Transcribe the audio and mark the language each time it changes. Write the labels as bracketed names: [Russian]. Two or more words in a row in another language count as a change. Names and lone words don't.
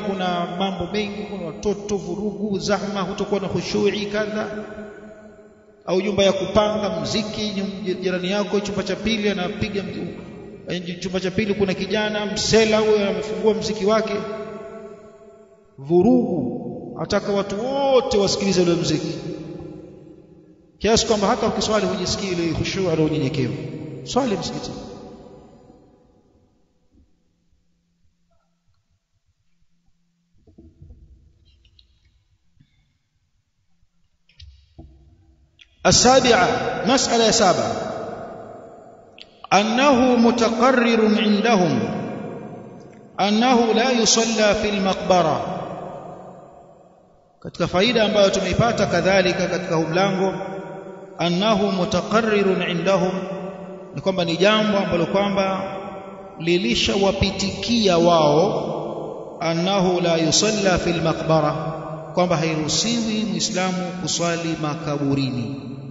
[Swahili] kuna mambo mengi, kuna watoto, vurugu, zahma, hutakuwa na khushui kadha, au nyumba ya kupanga muziki, jirani yako chumba cha pili anapiga, chumba cha pili kuna kijana msela huyo amefungua muziki wake, vurugu, ataka watu wote wasikilize ule muziki, kiasi kwamba hata ukiswali hujisikii ile khushu' au unyenyekevu. Swali msikitini. [Arabic] السابعة، مسألة 7، أنه متقرر عندهم أنه لا يصلى في المقبرة. [Swahili] katika faida ambayo tumeipata kadhalika katika mlango, [Arabic] أنه متقرر عندهم, [Swahili] ni kwamba ni jambo ambalo kwamba lilishawapitikia wao, [Arabic] أنه لا يصلى في المقبرة, [Swahili] kwamba hairuhusiwi muislamu kuswali makaburini.